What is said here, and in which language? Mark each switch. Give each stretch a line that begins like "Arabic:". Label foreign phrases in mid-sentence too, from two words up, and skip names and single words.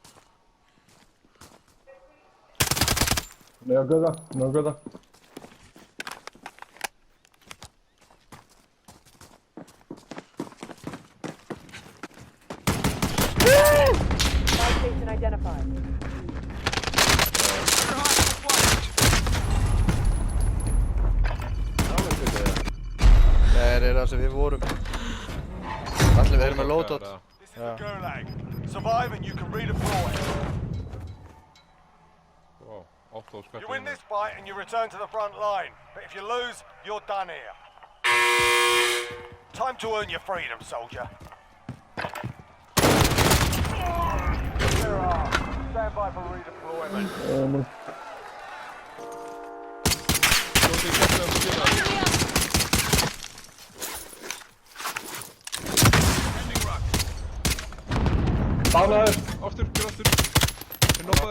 English: No good. No good. Station identified.
Icelandic: Nei, það sem við vorum. Allir við erum með loadout.
English: This is the Gulag. Survive and you can redeploy.
Icelandic: Wow, 8 á skvætti.
English: You win this fight and you return to the front line. But if you lose, you're done here. Time to earn your freedom, soldier. There are. Stand by for redeployment.
Icelandic: Bánaður! Aftur, gjör aftur. Ég noppaði.